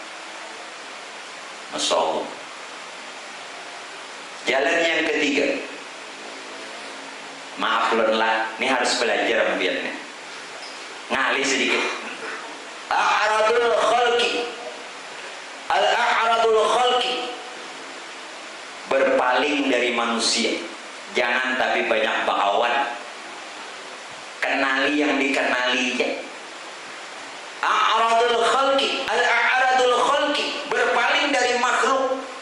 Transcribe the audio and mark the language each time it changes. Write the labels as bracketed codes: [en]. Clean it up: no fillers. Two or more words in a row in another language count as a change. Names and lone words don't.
[ar] ما شاء الله. [id] Jalan yang ketiga, maaf lah, ini harus belajar biarnya. [bjn] Ngalih sedikit. [ar] إعراض الخلق، الإعراض الخلق, [id] berpaling dari manusia. [bjn] Jangan tapi banyak bakawan. Kenali yang dikenali ya. [ar] إعراض الخلق، الإعراض الخلق, [id] berpaling dari makhluk.